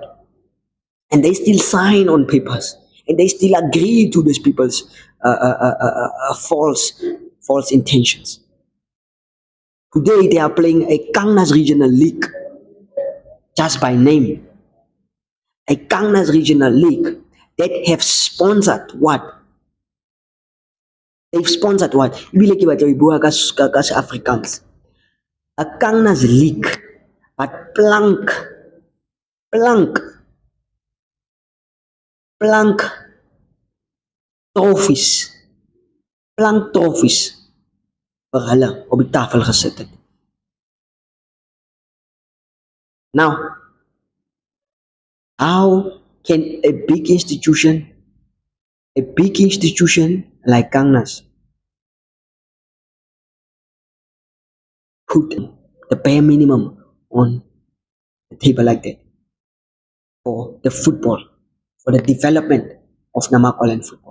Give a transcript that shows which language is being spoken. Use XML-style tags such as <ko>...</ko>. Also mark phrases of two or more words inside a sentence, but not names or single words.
<en>And they still sign on papers and they still agree to these people's false intentions. Today they are playing a Kangnas regional league just by name. A Kangnas regional league that have sponsored what? They've sponsored what?</en> <st>Ebile ke batla ho bua ka Afrikaans.</st> <en>A Kangnas league, but plank trophies, plank trophies</en> <af>vir hulle op die tafel gesit het.</af> <en>Now, how can a big institution like Kangnas put the bare minimum on the table like that for the football, for the development of Namakoland football?</en>